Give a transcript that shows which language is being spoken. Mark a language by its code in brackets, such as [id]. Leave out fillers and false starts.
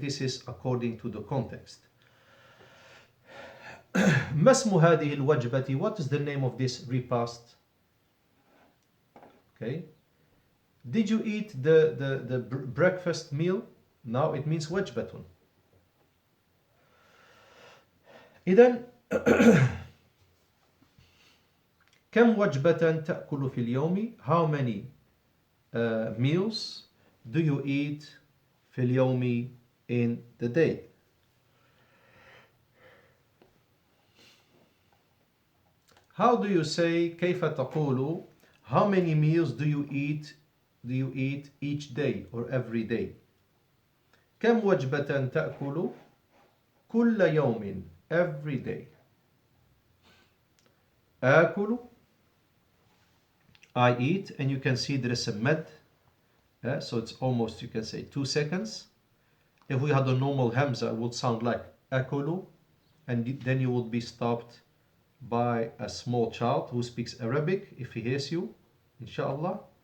[en] This is according to the context. [ar] ما اسم هذه الوجبة? [en] What is the name of this repast? Okay. Did you eat the breakfast meal? Now it means wajbatun. [ar] إذن كم وجبة تأكل في اليوم? [en] How many meals do you eat [ar] في اليوم, [en] in the day? How do you say [ar] كيف تقول? [en] How many meals do you eat each day or every day? [ar] كم وجبة تأكل كل يوم, [en] every day. آكل, I eat, and you can see there is a med, so it's almost, you can say, 2 seconds. If we had a normal hamza, it would sound like akulu, and then you would be stopped by a small child who speaks Arabic if he hears you, inshallah.